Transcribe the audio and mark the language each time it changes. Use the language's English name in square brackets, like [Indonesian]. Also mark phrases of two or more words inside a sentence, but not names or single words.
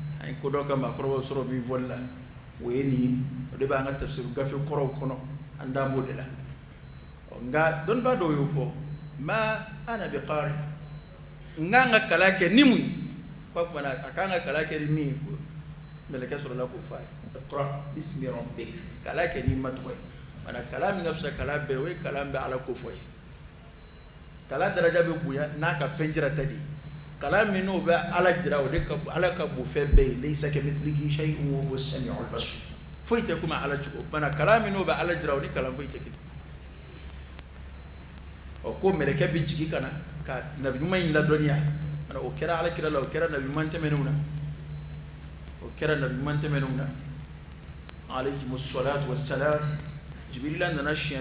[Bambara] ye ko dɔ ka maakɔrɔbaw sɔrɔ min fɔli la o ye nin ye o de b'an ka tafsir gafe kɔrɔw kɔnɔ an da b'o de la nka dɔnnibaa dɔw y'o fɔ ma ana bi qari n kan ka kala kɛ ni mun ye ko kumana a kan ka kala kɛ ni min ye ko mɛlɛkɛ sɔrɔla k'o fɔ a ye [Arabic] اقرأ باسم ربك [Bambara] kala kɛ ni ma tɔgɔ ye mana kala min ka fisa kala bɛɛ o ye kala min bɛ ala ko fɔ ye kala daraja bɛ bonya n'a ka fɛn jirata de ye kala min n'o bɛ ala jira o de ka ala ka bon fɛn bɛɛ ye [Arabic] ليس كمثله شيء وهو السميع البصير [Bambara] foyi tɛ kuma ala cogo bana kala min n'o bɛ ala jira o ni kalan foyi tɛ kelen o ko mɛlɛkɛ bɛ jigin ka na ka nabi ɲuman in ladɔnniya o kɛra ala kira la o kɛra nabi ɲuman tɛmɛnenw na o kɛra nabi ɲuman tɛmɛnenw na [Arabic] عليهم الصلاة والسلام [Bambara] jibirila nana siɲɛ